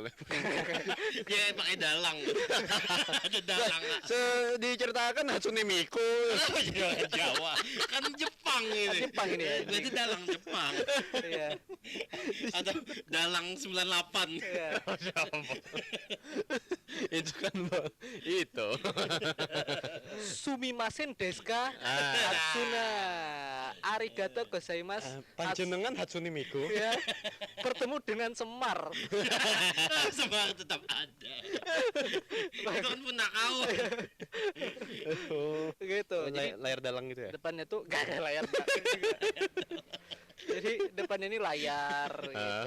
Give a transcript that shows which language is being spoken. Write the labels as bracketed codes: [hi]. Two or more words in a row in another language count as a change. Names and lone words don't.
[id] Dia pakai dalang. Ada dalang. Diceritakan Hatsune Miku. Kenapa jadi orang Jawa? Kan Jepang ini. Jepang ini ya. Berarti dalang Jepang. Iya. Atau dalang 98. Iya. Itu kan itu. [ja] すみませんですか? Hatsuna. ありがとうございます. [jv] Panjenengan Hatsune Miku. [id] Ya. Bertemu dengan Semar. Semar tetap ada. Itu kan punakau. Oh, Gitu. Jadi layar dalang gitu ya. depannya tuh gak ada layar belakang juga. Jadi depannya ini layar gitu.